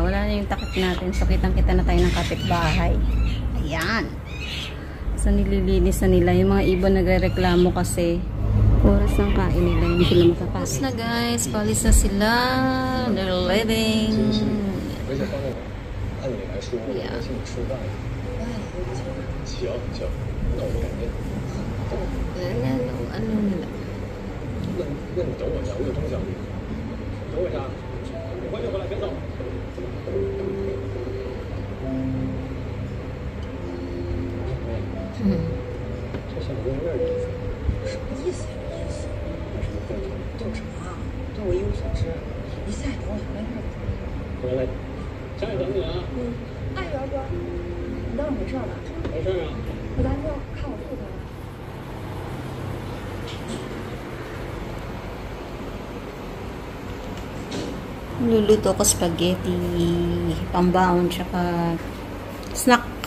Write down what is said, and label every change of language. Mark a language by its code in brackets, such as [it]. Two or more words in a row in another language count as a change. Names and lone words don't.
[tl] Wala na yung takip natin. So, kitang-kita na tayo ng kapitbahay. Ayan. So, nililinis na nila. Yung mga ibon nagre-reklamo kasi oras ng kain nila. Hindi sila makakain. Tapos na guys. Palis na sila. [en] They're leaving. Yeah. [tl] Ano nila? [zh] 等我一下，你快点回来，别走。这小子有点意思。什么意思呀？意思？为什么动他？动什么啊？对我一无所知。你再等我一会儿。回来，家里等你啊。哎，元哥，你倒是没事吧？没事啊。我咱就看我肚子了。 [tl] Luluto ko spaghetti, pambaon, tsaka snack.